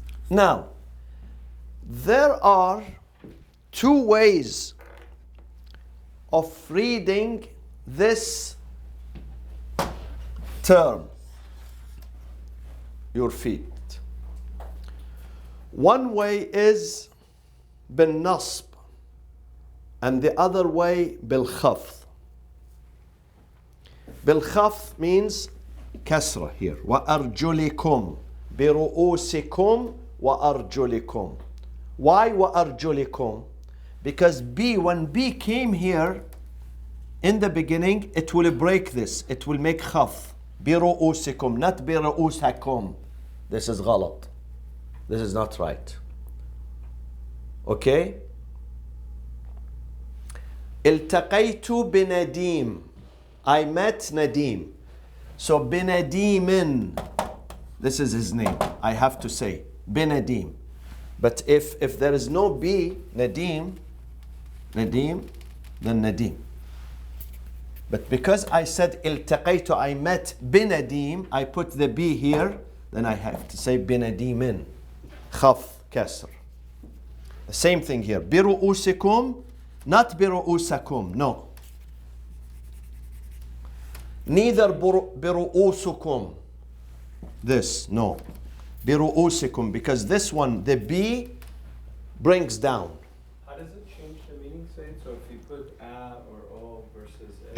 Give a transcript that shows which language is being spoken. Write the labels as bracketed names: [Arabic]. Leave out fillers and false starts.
[English] Now, there are 2 ways of reading this term, your feet. One way is بالنصب, and the other way بالخفض. بالخفض means كسرة here. [Arabic] وأرجلكم برؤوسكم وأرجلكم. [English] Why وأرجلكم? Because when B came here in the beginning, it will break this. It will make خفض. [Arabic] برؤوسكم, not برؤوسكم. [English] This is غلط. This is not right. Okay? [Arabic] التقيت بنديم. [English] I met Nadim. So بنديم, this is his name. I have to say بنديم. But if there is no B, Nadim, then Nadim. But because I said [Arabic] التقيت, [English] I met بنديم, I put the B here, then I have to say بنديم. [Arabic] خفض, كسر. The same thing here. برؤوسكم, not برؤوسكم. [English] No. Neither برؤوسكم. This, no. بِرُؤُوسِكُمْ, because this one, the B, brings down. How does it change the meaning, Sayyid? So if you put a or o versus a?